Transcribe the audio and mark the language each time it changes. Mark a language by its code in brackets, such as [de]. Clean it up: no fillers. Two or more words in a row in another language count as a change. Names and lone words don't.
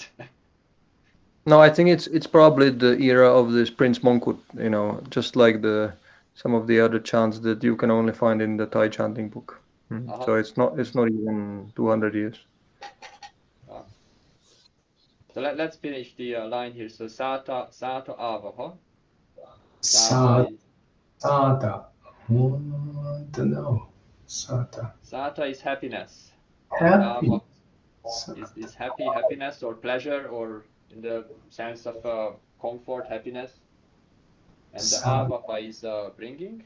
[en] No, I think it's probably the era of this Prince Mongkut. You know, just like some of the other chants that you can only find in the Thai chanting book. So it's not even 200 years. So let's finish the line here. [pi] So sata avaha. [en] Sata. Don't know. Sata. Sata is happiness. Happy. Is happiness or pleasure, or in the sense of comfort, happiness. And the avaha is bringing.